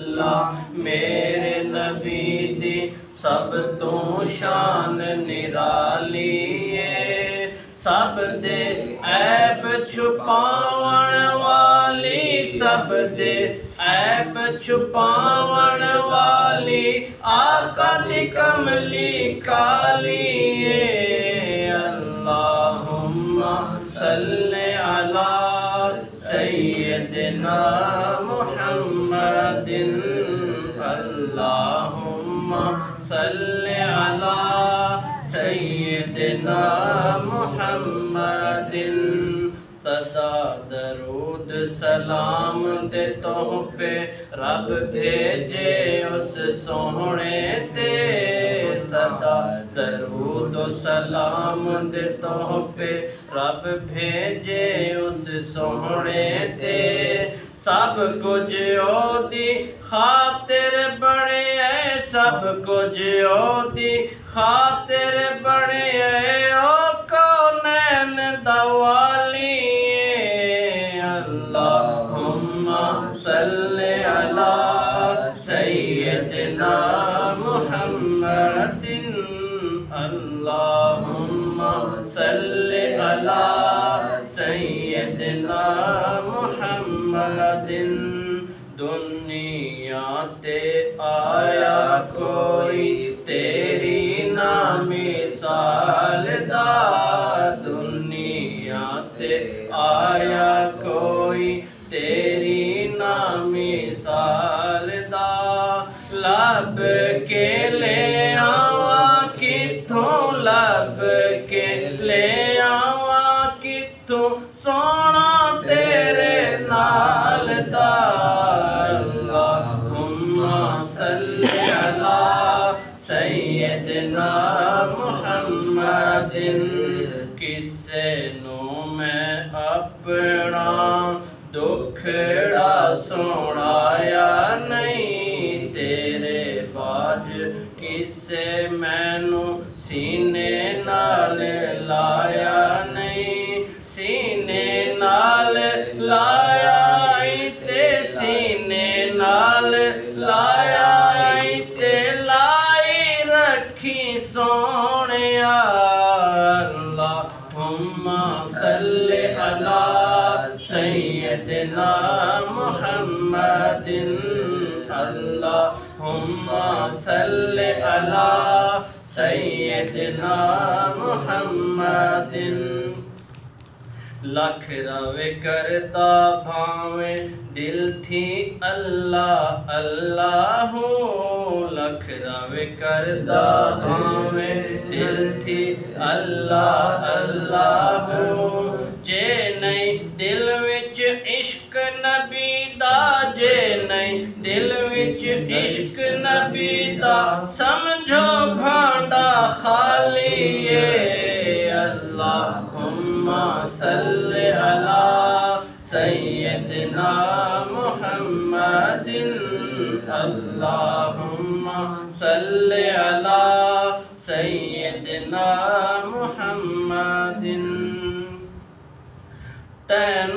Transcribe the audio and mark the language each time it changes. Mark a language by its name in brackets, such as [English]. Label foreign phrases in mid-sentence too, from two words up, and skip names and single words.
[Punjabi] اللہ میرے نبی دی سب تو شان نرالی ہے سب دے عیب چھپاون والی سب دے عیب چھپاون والی آقا دی کملی کالی [Arabic] اللهم صل على سيدنا محمد اللهم صل على سيدنا محمد सदा [Punjabi] درود سلام دے تحفے رب بھیجے اس سوہنے تے سدا درود سلام دے تحفے رب بھیجے اس سوہنے تے سب کچھ اودی خاطر بنے ہے سب کچھ اودی خاطر بنے ہے او کونین دا والی [Arabic] اللهم صل على سيدنا محمد اللهم صل على سيدنا محمد [Punjabi] دنیا تے آیا کوئی تیری نا مثال دا دنیا تے آیا کوئی تیری نا مثال دا لبھ کے لے آواں کتھوں لبھ کے لے آواں کتھوں سوہنا تیرے نال دا [Arabic] اللهم صل على سيدنا محمد [Punjabi] کسے نوں میں اپنا دکھڑا سنایا نہیں تیرے باجھ کسے مینوں سینے نال لایا نہیں سینے نال لایا تے سینے نال لایا تے لائی رکھی سونیا [Arabic] اللهم صل على سيدنا محمد اللهم صل على سيدنا محمد [Punjabi] لکھ رہوے کردا بھاویں دل تھی اللہ اللہو لکھ رہوے کردا بھاویں دل تھی اللہ اللہو جے نہیں دل وچ عشق نبی دا جے نہیں دل وچ عشق نبی دا سمجھو بھانڈا خالی [Arabic] اللهم صل على سيدنا محمد اللهم صل على سيدنا محمد